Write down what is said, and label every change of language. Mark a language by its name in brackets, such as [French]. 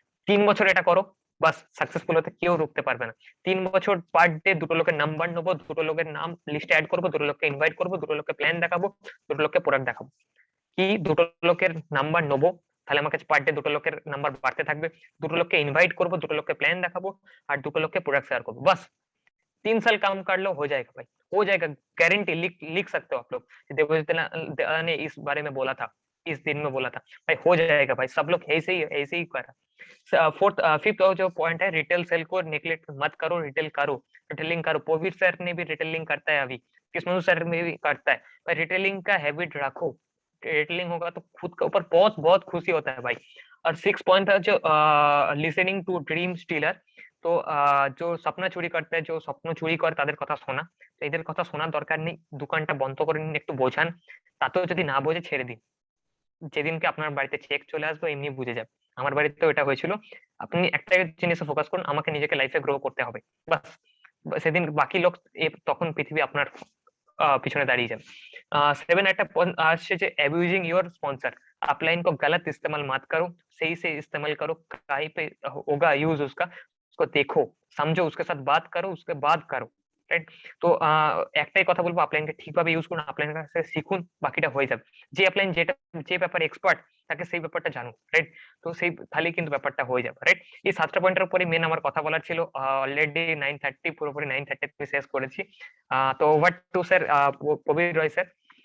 [Bangla] 3 বছর এটা করো, বাস সাকসেসফুল হতে কেউ রুখতে পারবে না। 3 বছর পার ডে দুটো লোকের নাম্বার নেবো, দুটো লোকের নাম লিস্টে অ্যাড করবো, দুটো লোককে ইনভাইট করবো, দুটো লোককে প্ল্যান দেখাবো, দুটো লোককে প্রোডাক্ট দেখাবো। কি দুটো লোকের নাম্বার নেবো, তাহলে আমার কাছে পার ডে দুটো লোকের নাম্বার বাড়তে থাকবে, দুটো লোককে ইনভাইट করবো, দুটো লোককে प्लान দেখাবো, আর দুটো लोग के प्रोडक्ट शेयर करबो, [Hindi] बस 3 साल काम कर लो, हो जाएगा भाई, हो जाएगा, गारंटी। लिख लिख सकते हो आप लोग, देवजित ने इस बारे में बोला था, इस दिन में बोला था, भाई हो जाएगा भाई, सब लोग ऐसे ही कर रहा। फोर्थ फिफ्थ जो पॉइंट है, रिटेल सेल को नेग्लेक्ट मत करो, रिटेल करो, रिटेलिंग करो। पोवीर सर ने भी रिटेलिंग करता है अभी, कृष्ण सर में भी करता है भाई, रिटेलिंग का हैबिट रखो। रिटेलिंग होगा तो खुद के ऊपर बहुत बहुत खुशी होता है भाई। और 6 पॉइंट था जो [English] Listening to dream stealer. [Bangla] তো जो স্বপ্ন চুরি করতে, যে স্বপ্ন চুরি করে তাদের কথা শোনা, তো এদের কথা শোনার দরকার নেই, দোকানটা বন্ধ করে নিন, একটু বোঝান, তাতেও যদি না বোঝে ছেড়ে দিন। যেদিনকে আপনার বাড়িতে চেক চলে আসবে এমনি বুঝে যাবে। আমার বাড়িতেও এটা হয়েছিল। আপনি একটা জিনিসে ফোকাস করুন, আমাকে নিজেকে লাইফে গ্রো করতে হবে, বাস। সেদিন বাকি লোক তখন পৃথিবী আপনার পিছনে দাঁড়িয়ে যাবে। 7 একটা আসছে যে [English] Abusing your sponsor. [Hindi] अपलाइन को गलत इस्तेमाल मत करो, सही से इस्तेमाल करो, कहीं पे होगा यूज उसका, उसको देखो, समझो, उसके साथ बात करो, उसके बाद करो, রাইট। [Bangla] তো একটাই কথা বলবো, আপলাইনকে ঠিকভাবে ইউজ করুন, আপলাইনের কাছে শিখুন, বাকিটা হয়ে যাবে। যে আপলাইন যেটা যে ব্যাপারে এক্সপার্ট, তাকে সেই ব্যাপারটা জানুন, রাইট। তো সেই তাহলে কিন্তু ব্যাপারটা হয়ে যাবে, রাইট। এই 7টা পয়েন্টের উপরে মেন আমার কথা বলার ছিল। অলরেডি 9:30 পুরোপুরি 9:30 শেষ করেছি। তো ওভার টু স্যার প্রবীর রয় স্যার।